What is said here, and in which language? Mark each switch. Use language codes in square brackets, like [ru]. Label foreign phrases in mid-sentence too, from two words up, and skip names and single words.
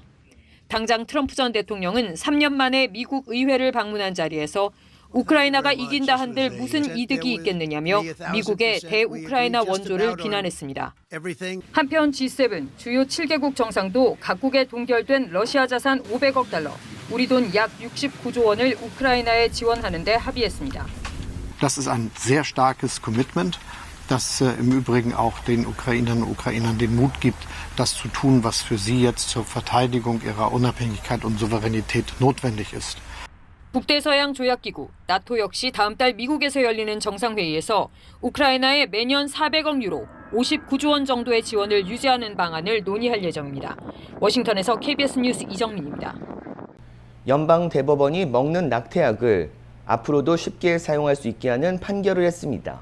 [ko] 당장 트럼프 전 대통령은 3년 만에 미국 의회를 방문한 자리에서 우크라이나가 이긴다 한들 무슨 이득이 있겠느냐며 미국의 대우크라이나 원조를 비난했습니다. 한편 G7 주요 7개국 정상도 각국에 동결된 러시아 자산 500억 달러, 우리 돈 약 69조 원을 우크라이나에 지원하는 데 합의했습니다. [de] Das ist ein sehr starkes Commitment, das im Übrigen auch den Ukrainerinnen und Ukrainern den Mut gibt, das zu tun, was für sie jetzt zur Verteidigung ihrer Unabhängigkeit und Souveränität notwendig ist. [ko] 북대서양 조약기구 나토 역시 다음 달 미국에서 열리는 정상회의에서 우크라이나에 매년 400억 유로, 59조 원 정도의 지원을 유지하는 방안을 논의할 예정입니다. 워싱턴에서 KBS 뉴스 이정민입니다. 연방대법원이 먹는 낙태약을 앞으로도 쉽게 사용할 수 있게 하는 판결을 했습니다.